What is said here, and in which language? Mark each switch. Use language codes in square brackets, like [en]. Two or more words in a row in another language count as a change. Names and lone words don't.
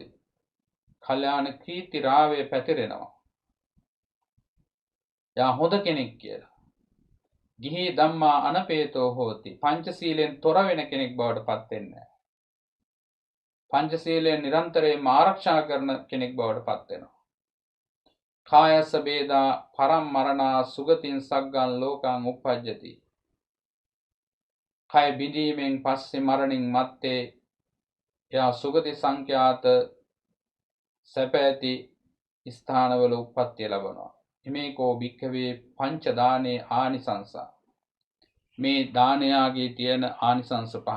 [si] කල්යාණ කීර්ති රාවය පැතිරෙනවා. යා හොඳ කෙනෙක් කියලා. [pi] ගිහි ධම්මා අනපේතෝ හෝති. [si] පංචශීලයෙන් තොර වෙන කෙනෙක් බවට පත් වෙන්නේ නැහැ. පංචශීලයෙන් නිරන්තරයෙන්ම ආරක්ෂා කරන කෙනෙක් බවට පත් වෙනවා. [pi] කායස්ස බේදා පරම් මරණා සුගතින් සග්ගං ලෝකං උප්පජ්ජති. [si] කය බිඳීමෙන් පස්සේ මරණින් මත්තේ එයා සුගති සංඛ්‍යාත සැප ඇති ස්ථානවල උප්පත්තිය ලබනවා. [pi] මේකෝ භික්ඛවේ පංච දානේ ආනිසංසා. [si] මේ දානයාගේ තියෙන ආනිසංස පහ.